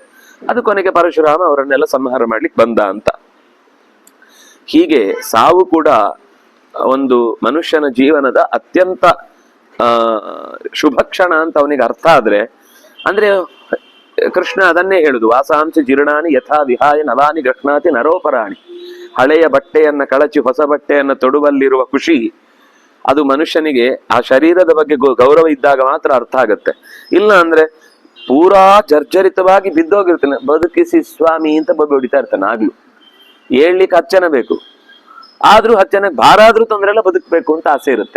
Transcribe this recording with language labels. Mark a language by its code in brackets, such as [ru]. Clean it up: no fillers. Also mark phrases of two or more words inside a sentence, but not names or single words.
[kn] ಅದು ಕೊನೆಗೆ ಪರಶುರಾಮ ಅವರನ್ನೆಲ್ಲ ಸಂಹಾರ ಮಾಡ್ಲಿಕ್ಕೆ ಬಂದ ಅಂತ. ಹೀಗೆ ಸಾವು ಕೂಡ ಒಂದು ಮನುಷ್ಯನ ಜೀವನದ ಅತ್ಯಂತ ಶುಭ ಕ್ಷಣ ಅಂತ ಅವನಿಗೆ ಅರ್ಥ ಆದ್ರೆ, ಅಂದ್ರೆ ಕೃಷ್ಣ ಅದನ್ನೇ ಹೇಳುದು, [sa] ವಾಸಾಂಶ ಜೀರ್ಣಾನಿ ಯಥಾ ವಿಹಾಯ ನವಾನಿ ಗೃಹ್ಣಾತಿ ನರೋಪರಾಣಿ. [kn] ಹಳೆಯ ಬಟ್ಟೆಯನ್ನ ಕಳಚಿ ಹೊಸ ಬಟ್ಟೆಯನ್ನ ತೊಡುವಲ್ಲಿರುವ ಖುಷಿ ಅದು ಮನುಷ್ಯನಿಗೆ ಆ ಶರೀರದ ಬಗ್ಗೆ ಗೌರವ ಇದ್ದಾಗ ಮಾತ್ರ ಅರ್ಥ ಆಗತ್ತೆ. ಇಲ್ಲ ಅಂದ್ರೆ ಪೂರಾ ಜರ್ಜರಿತವಾಗಿ ಬಿದ್ದೋಗಿರ್ತಾನೆ. ಬದುಕಿಸಿ ಸ್ವಾಮಿ ಅಂತ ಬಬ್ಬೆ ಹೊಡಿತಾ ಇರ್ತಾನೆ. ಆಗ್ಲೂ ಹೇಳ್ಲಿಕ್ಕೆ ಹಚ್ಚನ ಬೇಕು, ಆದ್ರೂ ಹಚ್ಚನ ಭಾರ ಆದ್ರೂ ತೊಂದ್ರೆ ಎಲ್ಲ ಬದುಕಬೇಕು ಅಂತ ಆಸೆ ಇರುತ್ತೆ.